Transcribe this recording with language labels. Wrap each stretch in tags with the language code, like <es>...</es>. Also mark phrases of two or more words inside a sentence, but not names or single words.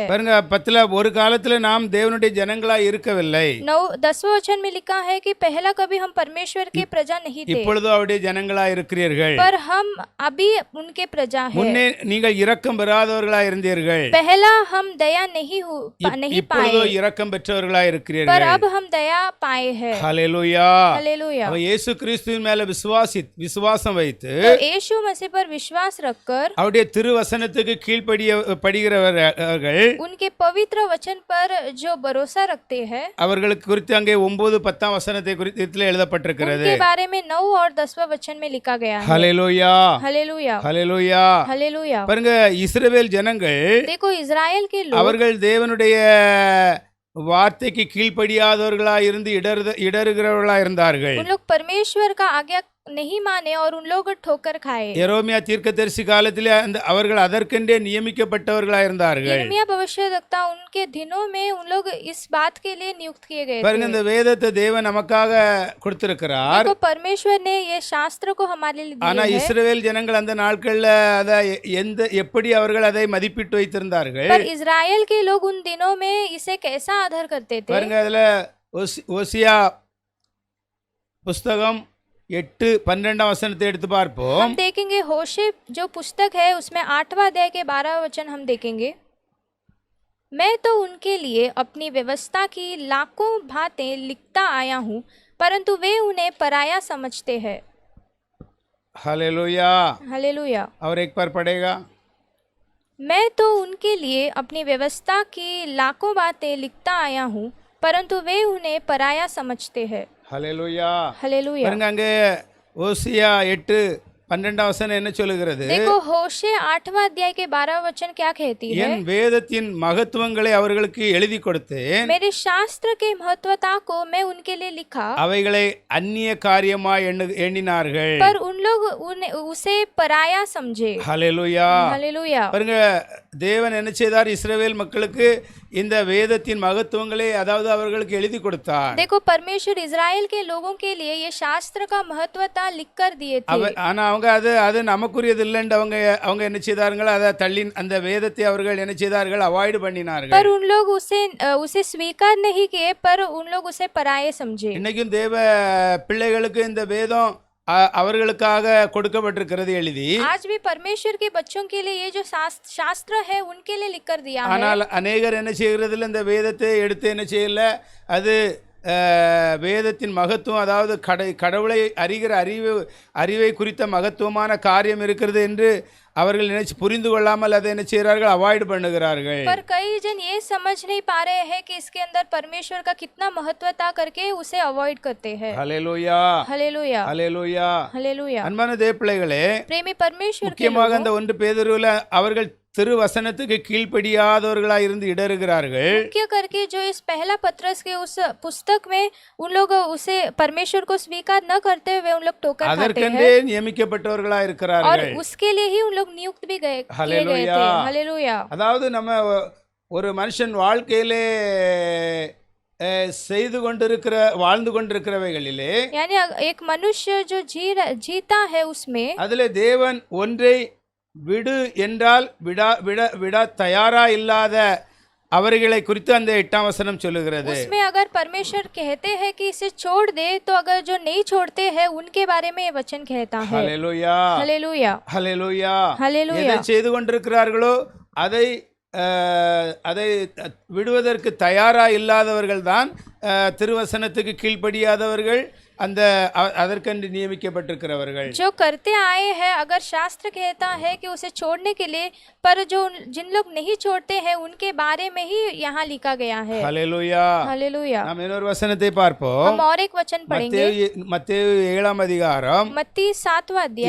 <ta>பாருங்க, 10ல ஒரு காலத்துல நாம் தேவனுடைய ஜனங்களா இருக்கவில்லை.</ta> <hi>10वां वचन में लिखा है कि पहला कभी हम परमेश्वर के प्रजा नहीं थे,</hi> <ta>இப்பொழுது அவருடைய ஜனங்களா இருக்கிறீர்கள்.</ta> <hi>पर हम अभी उनके प्रजा हैं।</hi> <ta>முன்னே நீங்கள் இரக்கம் பெறாதவர்களா இருந்தீர்கள்,</ta> <hi>पहला हम दया नहीं</hi> <ta>இப்பொழுது</ta> <hi>पाए,</hi> <ta>இரக்கம் பெற்றவர்களா</ta> <hi>पर</hi> <ta>இருக்கிறீர்கள்.</ta> <hi>अब हम दया पाए हैं।</hi> <ta>ஹல்லேலூயா.</ta> <hi>हालेलुया।</hi> <ta>அவ இயேசு கிறிஸ்துவின் மேல விசுவாசம் வைத்து</ta> <hi>तो यीशु मसीह पर विश्वास रखकर</hi> <ta>அவருடைய திருவசனத்துக்கு கீழ்ப்படிகிறவர்கள்</ta> <hi>उनके पवित्र वचन पर जो भरोसा रखते हैं</hi> <ta>அவர்களுக்கு குறித்து அங்கே 9-10ஆம் வசனத்தை குறித்து எழுதப்பட்டிருக்கிறது.</ta> <hi>उनके बारे में 9 और 10वां वचन में लिखा गया है।</hi> <ta>ஹல்லேலூயா.</ta> <hi>हालेलुया।</hi> <ta>ஹல்லேலூயா.</ta> <hi>हालेलुया।</hi> <ta>பாருங்க, இஸ்ரவேல் ஜனங்கள்</ta> <hi>देखो, इजराइल के लोग</hi> <ta>அவர்கள் தேவனுடைய வார்த்தைக்கு கீழ்ப்படியாதவர்களா இருந்து இடறுகிறவர்களா இருந்தார்கள்.</ta> <hi>उन लोग परमेश्वर का आज्ञा नहीं माने और उन लोग ठोकर खाए।</hi> <ta>எரேமியா தீர்க்கதரிசி காலத்திலே அவர்கள் அதற்கென்றே நியமிக்கப்பட்டவர்களா இருந்தார்கள்.</ta> <hi>यिर्मयाह भविष्यद्वक्ता उनके दिनों में उन लोग इस बात के लिए नियुक्त किए गए</hi> <ta>பாருங்க,</ta> <hi>थे।</hi> <ta>இந்த வேதத்தை தேவன் நமக்காக கொடுத்திருக்கிறார்.</ta> <hi>देखो, परमेश्वर ने ये शास्त्र को हमारे लिए</hi> <ta>ஆனா</ta> <hi>दिए हैं,</hi> <ta>இஸ்ரவேல் ஜனங்கள் அந்த நாட்கள்ல அதை எப்படி அவர்கள் அதை மதிப்பிட்டு வைத்திருந்தார்கள்.</ta> <hi>पर इजराइल के लोग उन दिनों में इसे कैसा आदर करते थे।</hi> <ta>பாருங்க, அதுல ஓசியா புஸ்தகம் 8-12ஆம் வசனத்தை எடுத்து பார்ப்போம்.</ta> <hi>हम देखेंगे होशे जो पुस्तक है उसमें 8वां अध्याय के 12वां वचन हम देखेंगे। मैं तो उनके लिए अपनी व्यवस्था की लाखों बातें लिखता आया हूँ, परंतु वे उन्हें पराया समझते हैं। हालेलुया. हालेलुया। और एक बार पढ़ेगा। मैं तो उनके लिए अपनी व्यवस्था की लाखों बातें लिखता आया हूँ, परंतु वे उन्हें पराया समझते हैं। हालेलुया. हालेलुया।</hi> <ta>பாருங்க, அங்கே ஓசியா 8-12ஆம் வசனம் என்ன சொல்லுகிறது?</ta> <hi>देखो, होशे 8वां अध्याय के 12वां वचन क्या कहती है।</hi> <ta>என் வேதத்தின் மகத்துவங்களை அவர்களுக்கு எழுதி கொடுத்தேன்,</ta> <hi>मेरे शास्त्र के महत्वता को मैं उनके लिए लिखा,</hi> <ta>அவைகளை அந்நிய காரியமாய் எண்ணினார்கள்.</ta> <hi>पर उन लोग उसे पराया समझे। हालेलुया. हालेलुया।</hi> <ta>பாருங்க, தேவன் என்ன செய்தார்? இஸ்ரவேல் மக்களுக்கு இந்த வேதத்தின் மகத்துவங்களை அதாவது அவர்களுக்கு எழுதி கொடுத்தார்.</ta> <hi>देखो परमेश्वर इज़राइल के लोगों के लिए ये शास्त्र का महत्वता लिख कर दिए थे।</hi> <ta>ஆனா அவங்க அது நமக்குரியது இல்லைன்னு அவங்க என்ன செய்தார்கள்? அதை தள்ளி அந்த வேதத்தை அவர்கள் என்ன செய்தார்கள்? அவாய்டு பண்ணினார்கள்.</ta> <hi>पर उन लोग उसे स्वीकार नहीं किए, पर उन लोग उसे पराये समझे।</hi> <ta>இன்னைக்கும் தேவ பிள்ளைகளுக்கு இந்த வேதம் அவர்களுக்காக கொடுக்கப்பட்டிருக்கிறது எழுதி.</ta> <hi>आज भी परमेश्वर के बच्चों के लिए ये जो शास्त्र है उनके लिए लिख कर दिया है।</hi> <ta>ஆனால் அநேகர் என்ன செய்கிறதில்ல, இந்த வேதத்தை எடுத்து என்ன செய்யல, அது வேதத்தின் மகத்துவம் அதாவது கடவுளை அறிகிற அறிவை குறித்த மகத்துவமான காரியம் இருக்கிறது என்று அவர்கள் நினைச்சு புரிந்து கொள்ளாமல் அதை என்ன செய்கிறார்கள்? அவாய்ட் பண்ணுகிறார்கள்.</ta> <hi>पर कई जन ये समझ नहीं पा रहे हैं कि इसके अंदर परमेश्वर का कितना महत्वता करके उसे अवॉइड करते हैं।</hi> <ta>ஹல்லேலூயா,</ta> <hi>हालेलुया,</hi> <ta>ஹல்லேலூயா.</ta> <hi>हालेलुया।</hi> <ta>அன்பான தேவ பிள்ளைகளே,</ta> <hi>प्रेमी परमेश्वर के</hi> <ta>முக்கியமாக அந்த 1 பேதுருவில் அவர்கள் திருவசனத்துக்கு கீழ்ப்படியாதவர்களாய் இருந்து இடறுகிறார்கள்.</ta> <hi>मुख्य करके जो इस पहला पत्रस के उस पुस्तक में उन लोग उसे परमेश्वर को स्वीकार न करते हुए उन लोग ठोकर खाते</hi> <ta>அதற்கென்றே</ta> <hi>हैं</hi> <ta>நியமிக்கப்பட்டவர்களாய்</ta> <hi>और</hi> <ta>இருக்கிறார்கள்.</ta> <hi>उसके लिए ही उन लोग नियुक्त भी किए गए हालेलुया। थे। हालेलुया।</hi> <ta>அதாவது நம்ம ஒரு மனுஷன் வாழ்க்கையிலே வாழ்ந்து கொண்டிருக்கிறவைகளிலே</ta> <hi>यानी एक मनुष्य जो जीता है उसमें</hi> <ta>அதிலே தேவன் ஒன்றை விடு என்றால் விட தயாரா இல்லாத அவர்களை குறித்து அந்த 8ஆம் வசனம் சொல்லுகிறது.</ta> <hi>उसमें अगर परमेश्वर कहते हैं कि इसे छोड़ दे, तो अगर जो नहीं छोड़ते हैं उनके बारे में ये वचन कहता है।</hi> <ta>ஹல்லேலூயா,</ta> <hi>हालेलुया,</hi> <ta>ஹல்லேலூயா.</ta> <hi>हालेलुया।</hi> <ta>எதை செய்து கொண்டிருக்கிறார்களோ அதை விடுவதற்கு தயாரா இல்லாதவர்கள் தான் திருவசனத்துக்கு கீழ்ப்படியாதவர்கள், அதற்கென்று நியமிக்கப்பட்டிருக்கிறவர்கள்.</ta> <hi>जो करते आए हैं, अगर शास्त्र कहता है कि उसे छोड़ने के लिए, पर जो जिन लोग नहीं छोड़ते हैं उनके बारे में ही यहाँ लिखा गया है।</hi> <ta>ஹல்லேலூயா.</ta> <hi>हालेलुया।</hi> <ta>நாம் இன்னொரு வசனத்தை பார்ப்போம்.</ta> <hi>हम और एक वचन पढ़ेंगे।</hi> <ta>மத்தேயு 7ஆம் அதிகாரம்</ta> <hi>मत्ती 7वां अध्याय</hi>